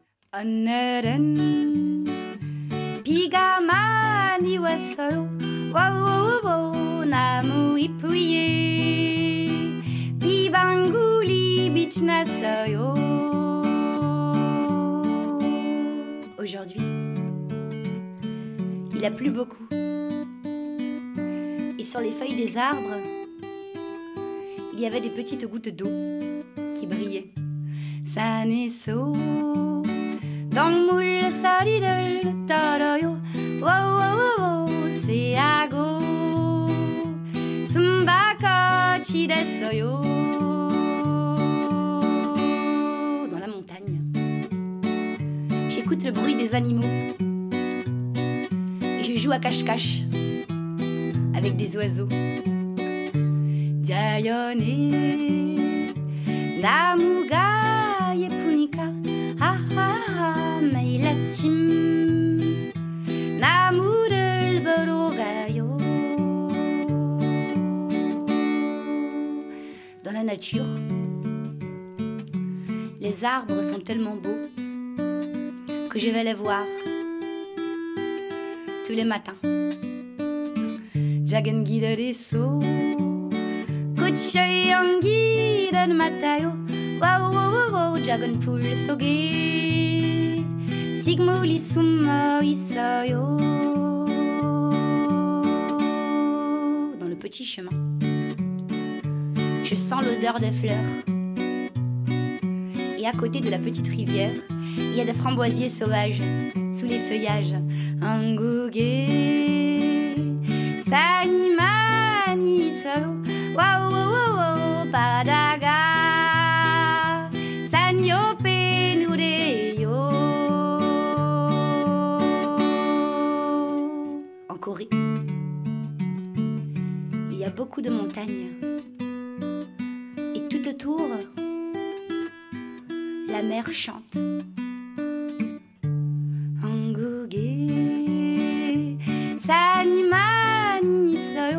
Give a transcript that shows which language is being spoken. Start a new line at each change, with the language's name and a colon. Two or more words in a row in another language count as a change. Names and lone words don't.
Korean: 오늘은 비가 많이 왔어요. 와우와우 나무 잎 위에 비방울이 빛이 났어요.
French: Aujourd'hui, il a plu beaucoup. Et sur les feuilles des arbres, il y avait des petites gouttes d'eau qui brillaient.
Korean: 산에서 동물 소리를 들어요. 와우와우 새하고 숨바꼭질 됐어요.
French: Dans la montagne, j'écoute le bruit des animaux et je joue à cache-cache avec des oiseaux.
Korean: 자연에 나무가 예쁘니까 하하하 매일 아침 나무를 보러 가요.
French: Dans la nature, les arbres sont tellement beaux que je vais les voir tous les matins.
Korean: 작은 길에서 꽃의 연기를 맡아요. 와우와우 작은 풀 속에 식물이 숨어 있어요.
French: Dans le petit chemin, je sens l'odeur des fleurs. Et à côté de la petite rivière, il y a des framboisiers sauvages sous les feuillages.
Korean: 한국에 산이 많이 있어요. 와우와우 바다가 산 옆에 누래요.
French: En Corée, il y a beaucoup de montagnes. Et tout autour, la mer chante.
Korean: 한국에 산이 많이 있어요.